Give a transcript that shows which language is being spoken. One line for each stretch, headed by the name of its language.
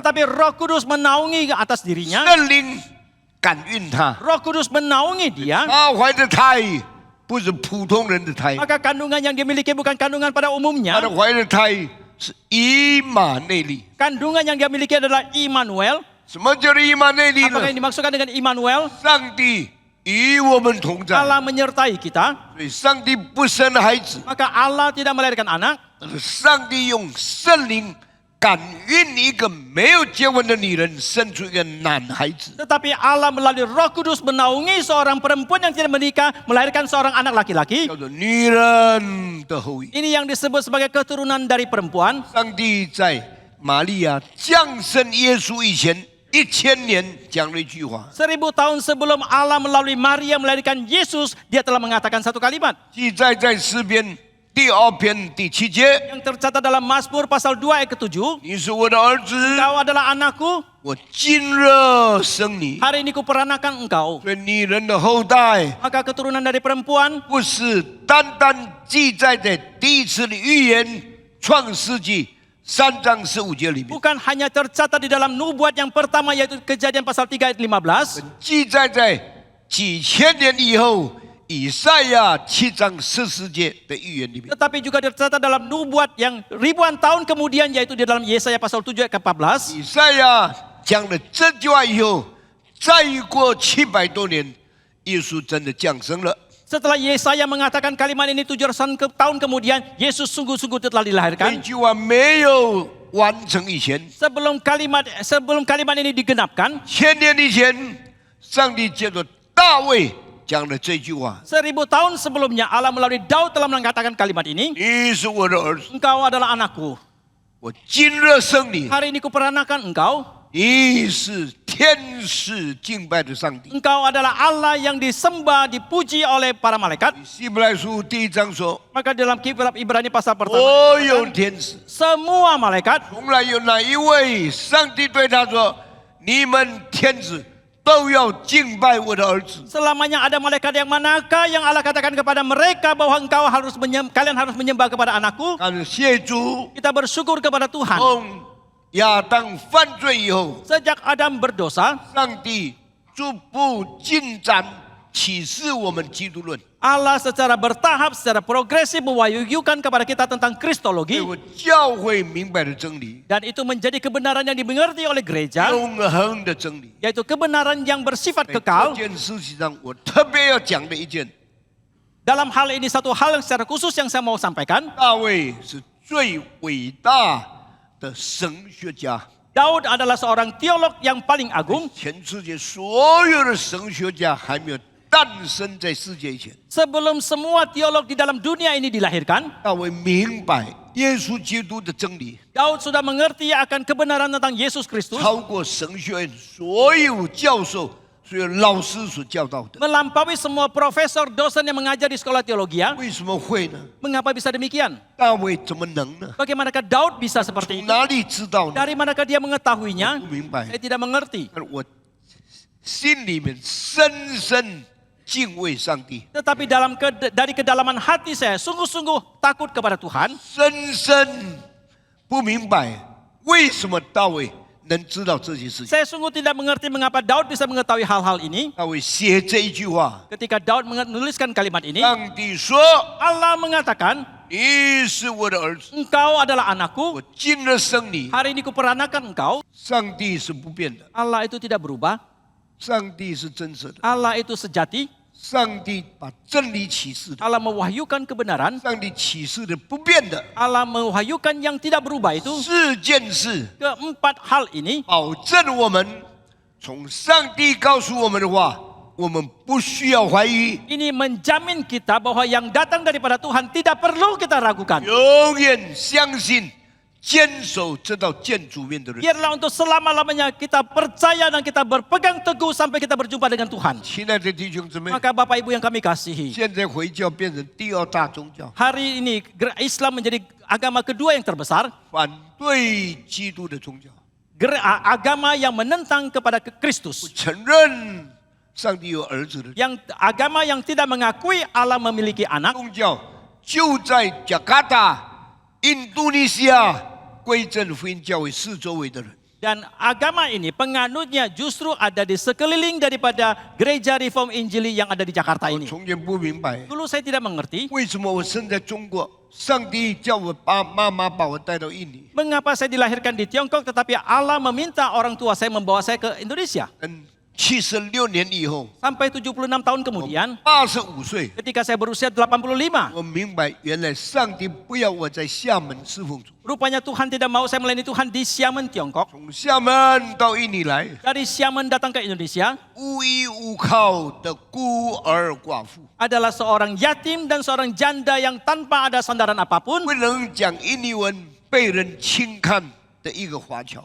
Indonesian: tetapi Roh Kudus menaungi atas dirinya.
Chinese: 圣灵感孕她，
Indonesian: Roh Kudus menaungi dia.
Chinese: 她怀的胎不是普通人的胎，
Indonesian: Maka kandungan yang dimiliki bukan kandungan pada
Chinese: 她
Indonesian: umumnya.
Chinese: 的怀的胎是以马内利。
Indonesian: Kandungan yang dia miliki adalah Immanuel.
Chinese: 什么叫做以马内利
Indonesian: Apakah
Chinese: 呢？
Indonesian: yang dimaksudkan dengan Immanuel?
Chinese: 上帝与我们同在，
Indonesian: Allah menyertai kita.
Chinese: 所以上帝不生孩子，
Indonesian: Maka Allah tidak melahirkan anak.
Chinese: 但是上帝用圣灵感孕一个没有结婚的女人，生出一个男孩子。
Indonesian: Tetapi Allah melalui Roh Kudus menaungi seorang perempuan yang tidak menikah melahirkan seorang anak laki-laki.
Chinese: 叫做女人的后裔。
Indonesian: Ini yang disebut sebagai keturunan dari perempuan.
Chinese: 上帝在玛利亚降生耶稣以前1000年讲了一句话，
Indonesian: 1000 tahun sebelum Allah melalui Maria melahirkan Yesus, dia telah mengatakan satu kalimat
Chinese: 记载在诗篇第2篇第7节
Indonesian: yang tercatat dalam Mazmur pasal 2 ayat ke-7.
Chinese: 你是我的儿子，
Indonesian: Engkau adalah anakku,
Chinese: 我今日生你。
Indonesian: hari ini kuperanakan engkau.
Chinese: 所以女人的后代
Indonesian: Maka keturunan dari perempuan
Chinese: 不是单单记载在第一次的预言创世纪3章15节里面，
Indonesian: bukan hanya tercatat di dalam nubuat yang pertama yaitu Kejadian pasal 3 ayat 15,
Chinese: 记载在几千年以后以赛亚7章14节的预言里面。
Indonesian: tetapi juga tercatat dalam nubuat yang ribuan tahun kemudian yaitu di dalam Yesaya pasal 7 ayat ke-14.
Chinese: 以赛亚讲了这句话以后，再过700多年，耶稣真的降生了。
Indonesian: Setelah Yesaya mengatakan kalimat ini 700 tahun kemudian, Yesus sungguh-sungguh telah
Chinese: 这
Indonesian: dilahirkan.
Chinese: 句话没有完成以前，
Indonesian: Sebelum kalimat ini digenapkan,
Chinese: 1000年以前，上帝借着大卫讲了这句话：
Indonesian: 1000 tahun sebelumnya Allah melalui Daud telah mengatakan kalimat ini.
Chinese: 你是我的儿子，
Indonesian: Engkau adalah anakku.
Chinese: 我今日生你。
Indonesian: Hari ini kuperanakan engkau.
Chinese: 你是天使敬拜的上帝。
Indonesian: Engkau adalah Allah yang disembah, dipuji oleh para malaikat.
Chinese: 希伯来书第1章说，
Indonesian: Maka dalam kitab Ibrani pasal pertama,
Chinese: 所有天使，
Indonesian: semua malaikat
Chinese: 从来有哪一位上帝对他说：“你们天使都要敬拜我的儿子。
Indonesian: selamanya ada malaikat yang manakah yang Allah katakan kepada mereka bahwa kalian harus menyembah kepada anakku? ”
Chinese: 感谢主，
Indonesian: Kita bersyukur kepada Tuhan.
Chinese: 从亚当犯罪以后，
Indonesian: Sejak Adam berdosa,
Chinese: 上帝逐步进展启示我们基督论，
Indonesian: Allah secara bertahap, secara progresif mewahyukan kepada kita tentang
Chinese: 对
Indonesian: Kristologi.
Chinese: 我教会明白的真理，
Indonesian: Dan itu menjadi kebenaran yang dimengerti oleh gereja,
Chinese: 永恒的真理。
Indonesian: yaitu kebenaran yang bersifat
Chinese: 这
Indonesian: kekal.
Chinese: 件事情上，我特别要讲的一件，
Indonesian: Dalam hal ini satu hal yang secara khusus yang saya mau sampaikan.
Chinese: 大卫是最伟大的神学家。
Indonesian: Daud adalah seorang teolog yang paling agung.
Chinese: 全世界所有的神学家还没有诞生在世界以前，
Indonesian: sebelum semua teolog di dalam dunia ini dilahirkan,
Chinese: 大卫明白耶稣基督的真理，
Indonesian: Daud sudah mengerti akan kebenaran tentang Yesus Kristus,
Chinese: 超过神学院所有教授、所有老师所教导的。
Indonesian: melampaui semua profesor, dosen yang mengajar di sekolah teologi.
Chinese: 为什么会呢？
Indonesian: Mengapa bisa demikian?
Chinese: 大卫怎么能呢？
Indonesian: Bagaimanakah Daud bisa seperti
Chinese: 从
Indonesian: itu?
Chinese: 哪里知道呢？
Indonesian: Dari manakah dia mengetahuinya?
Chinese: 不明白
Indonesian: Saya。 tidak mengerti.
Chinese: 但我心里面深深敬畏上帝，
Indonesian: Tetapi dari kedalaman hati saya sungguh-sungguh takut kepada Tuhan.
Chinese: 深深不明白为什么大卫能知道这些事情。
Indonesian: Saya sungguh tidak mengerti mengapa Daud bisa mengetahui hal-hal ini.
Chinese: 大卫写这一句话，
Indonesian: Ketika Daud menuliskan kalimat ini,
Chinese: 上帝说
Indonesian: Allah mengatakan,
Chinese: 你是我的儿子，
Indonesian: engkau adalah anakku,
Chinese: 我今日生你。
Indonesian: hari ini kuperanakan engkau.
Chinese: 上帝是不变的，
Indonesian: Allah itu tidak berubah,
Chinese: 上帝是真实的，
Indonesian: Allah itu sejati,
Chinese: 上帝把真理启示的，
Indonesian: Allah mewahyukan kebenaran,
Chinese: 上帝启示的不变的。
Indonesian: Allah mewahyukan yang tidak berubah itu.
Chinese: 四件事
Indonesian: Keempat hal ini
Chinese: 保证我们从上帝告诉我们的话，我们不需要怀疑，
Indonesian: ini menjamin kita bahwa yang datang daripada Tuhan tidak perlu kita ragukan.
Chinese: 永远相信、坚守这道见主面的人。
Indonesian: Biarlah untuk selama-lamanya kita percaya dan kita berpegang teguh sampai kita berjumpa dengan Tuhan.
Chinese: 亲爱的弟兄姊妹，
Indonesian: Maka Bapak Ibu yang kami kasihi,
Chinese: 现在回教变成第二大宗教，
Indonesian: hari ini Islam menjadi agama kedua yang terbesar,
Chinese: 反对基督的宗教，
Indonesian: agama yang menentang kepada Kristus,
Chinese: 承认上帝有儿子的
Indonesian: yang agama yang tidak mengakui Allah memiliki anak.
Chinese: 宗教，就在加卡达、印度尼西亚归正福音教会四周围的人。
Indonesian: Dan agama ini penganutnya justru ada di sekeliling daripada gereja Reform Injili yang ada di Jakarta
Chinese: 我
Indonesian: ini.
Chinese: 从前不明白，
Indonesian: Dulu saya tidak mengerti
Chinese: 为什么我生在中国，上帝叫我妈妈把我带到印尼。
Indonesian: mengapa saya dilahirkan di Tiongkok tetapi Allah meminta orang tua saya membawa saya ke Indonesia.
Chinese: 76年以后，
Indonesian: Sampai 76 tahun kemudian
Chinese: 85岁，
Indonesian: ketika saya berusia 85,
Chinese: 我明白原来上帝不要我在厦门侍奉主。
Indonesian: rupanya Tuhan tidak mau saya melayani Tuhan di Xiamen, Tiongkok.
Chinese: 从厦门到印尼来，
Indonesian: Dari Xiamen datang ke Indonesia
Chinese: 无依无靠的孤儿寡妇，
Indonesian: adalah seorang yatim dan seorang janda yang tanpa ada sandaran apapun.
Chinese: 不能讲印尼文，被人轻看的一个华侨。